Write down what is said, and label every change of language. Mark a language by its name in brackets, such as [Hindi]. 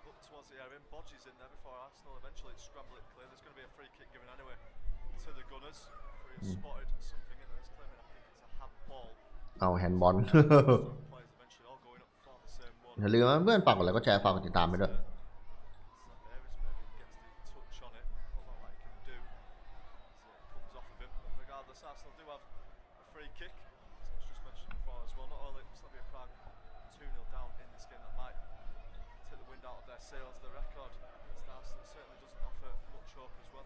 [English] Towards the area, Bodges in there before Arsenal eventually scramble it clear. There's going to be a free kick given anyway to the Gunners. Who spotted something in there. He's claiming I think it's a handball. [Thai] เอาแฮนด์บอล [English] Players eventually all going up for the same one. [Thai] อย่าลืมเพื่อนฝากกดไลค์กดแชร์ฝากกดติดตามไปด้วย [English] Davis maybe gets the touch on it. Not like he can do. As it comes off of him. But regardless, Arsenal do have a free kick. As I was just mentioned before as well. Not only Slavia Prague 2-0 down in this game, that might take the wind out of their sails. The record against Arsenal certainly doesn't offer much hope as well.